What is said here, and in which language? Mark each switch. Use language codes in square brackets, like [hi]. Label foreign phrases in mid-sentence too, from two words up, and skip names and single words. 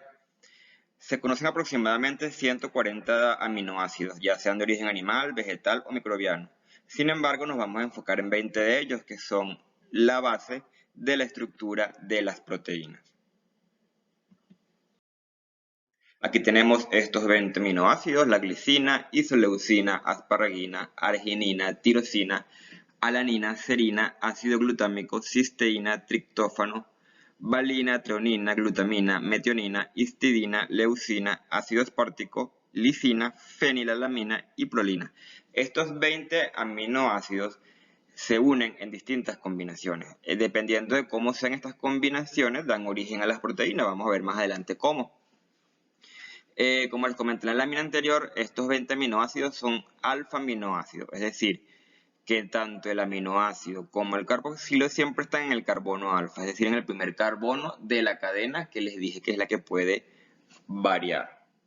[es] Se conocen aproximadamente 140 aminoácidos, ya sean de origen animal, vegetal o microbiano. Sin embargo, nos vamos a enfocar en 20 de ellos, que son la base de la estructura de las proteínas. Aquí tenemos estos 20 aminoácidos: la glicina, isoleucina, asparagina, arginina, tirosina, alanina, serina, ácido glutámico, cisteína, triptófano, valina, treonina, glutamina, metionina, histidina, leucina, ácido aspartico, lisina, fenilalamina y prolina. Estos 20 aminoácidos se unen en distintas combinaciones. Dependiendo de cómo sean estas combinaciones, dan origen a las proteínas. Vamos a ver más adelante cómo. Como les comenté en la lámina anterior, estos 20 aminoácidos son alfa-aminoácidos, es decir, que tanto el aminoácido como el carboxilo siempre están en el carbono alfa, es decir, en el primer carbono de la cadena que les dije que es la que puede variar.